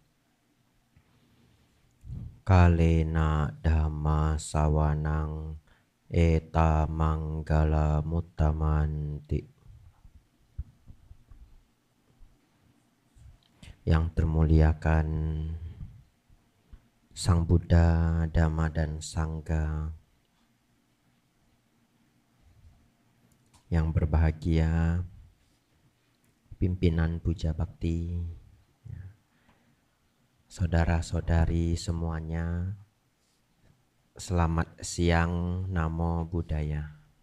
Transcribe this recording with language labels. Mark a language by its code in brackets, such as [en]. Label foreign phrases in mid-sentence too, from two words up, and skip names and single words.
[pi] Kalena dhamma sawanang eta manggala muttamanti. [id] Yang termuliakan Sang Buddha, Dhamma dan Sangha. Yang berbahagia pimpinan Puja Bakti, saudara-saudari semuanya, selamat siang, [pi] Namo Buddhaya.